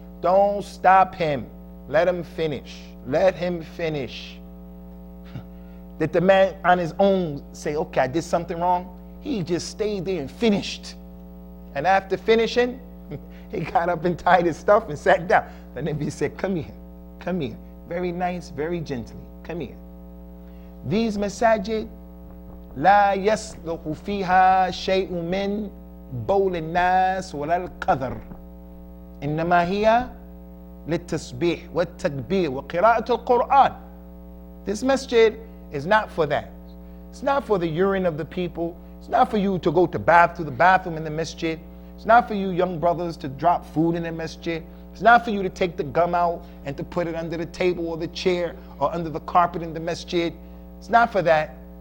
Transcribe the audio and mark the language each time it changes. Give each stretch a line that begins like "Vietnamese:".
English: Don't stop him. Let him finish. Let him finish. Did the man on his own say, okay, I did something wrong? He just stayed there and finished. And after finishing, he got up and tied his stuff and sat down. The Nabi said, come here, come here. Very nice, very gently. Come here. These masajid,
Arabic: لا يصلح فيها شيء من بول الناس ولا القدر. إنما هي للتسبيح والتكبير وقراءة القرآن.
English: This masjid is not for that. It's not for the urine of the people. It's not for you to go to the bathroom in the masjid. It's not for you young brothers to drop food in the masjid. It's not for you to take the gum out and to put it under the table or the chair or under the carpet in the masjid. It's not for that.